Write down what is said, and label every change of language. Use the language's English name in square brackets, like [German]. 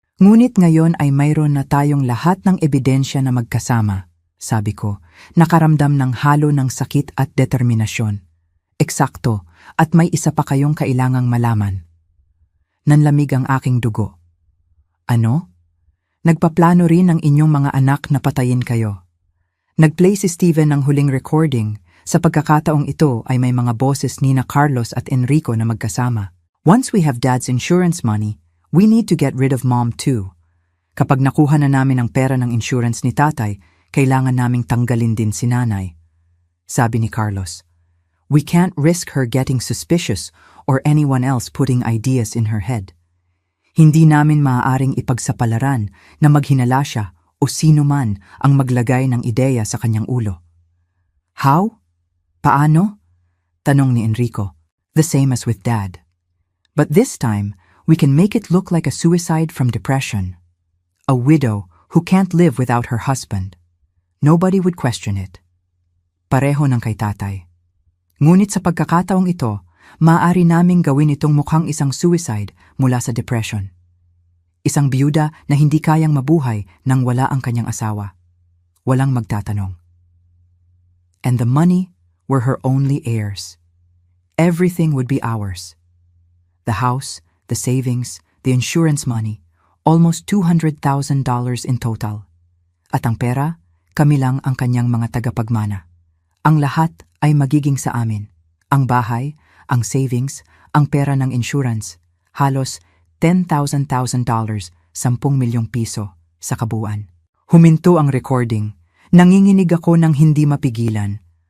[Filipino] Ngunit ngayon ay mayroon na tayong lahat ng ebidensya na magkasama, sabi ko, nakaramdam ng halo ng sakit at determinasyon. Eksakto, at may isa pa kayong kailangang malaman. Nanlamig ang aking dugo. Ano? Nagpaplano rin ang inyong mga anak na patayin kayo. Nagplay si Steven ng huling recording. Sa pagkakataong ito ay may mga boses ni na Carlos at Enrico na magkasama. [English] Once we have Dad's insurance money, we need to get rid of Mom too. [Filipino] Kapag nakuha na namin ang pera ng insurance ni Tatay, kailangan naming tanggalin din si Nanay. Sabi ni Carlos. [English] We can't risk her getting suspicious or anyone else putting ideas in her head. [Filipino] Hindi namin maaaring ipagsapalaran na maghinala siya o sino man ang maglagay ng ideya sa kanyang ulo. [English] How? [Filipino] Paano? Tanong ni Enrico. [English] The same as with Dad. But this time, we can make it look like a suicide from depression. A widow who can't live without her husband. Nobody would question it. [Filipino] Pareho ng kay Tatay. Ngunit sa pagkakataong ito, maaari naming gawin itong mukhang isang suicide mula sa depression. Isang biyuda na hindi kayang mabuhay nang wala ang kanyang asawa. Walang magtatanong. [English] And the money were her only heirs. Everything would be ours. The house, the savings, the insurance money, almost $200,000 in total. [Filipino] At ang pera, kami lang ang kanyang mga tagapagmana. Ang lahat ay magiging sa amin. Ang bahay, ang savings, ang pera ng insurance, halos $10,000, 10 milyong piso sa kabuuan. Huminto ang recording. Nanginginig ako ng hindi mapigilan.